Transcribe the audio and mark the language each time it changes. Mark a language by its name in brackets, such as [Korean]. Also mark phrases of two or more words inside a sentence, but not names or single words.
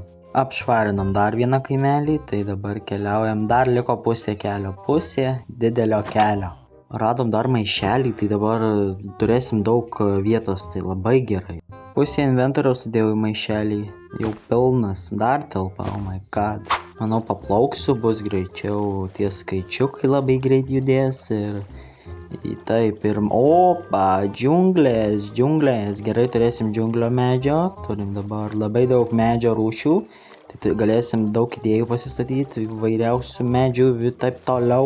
[Lithuanian] Apšvarinam dar vieną kaimelį, tai dabar keliaujam, dar liko pusė kelio, pusė didelio kelio. Radom dar maišelį, tai dabar turėsim daug vietos, tai labai gerai. Pusė inventoriaus sudėjau į maišelį, jau pilnas, dar telpa, [English] oh my god. [Lithuanian] Manau, paplauksiu, bus greičiau, tie skaičiukai labai greit judės ir taip, ir opa, džiunglės, gerai turėsim džiunglio medžio, turim dabar labai daug medžio rūšių, tai galėsim daug idėjų pasistatyti, vairiausių medžių, taip toliau.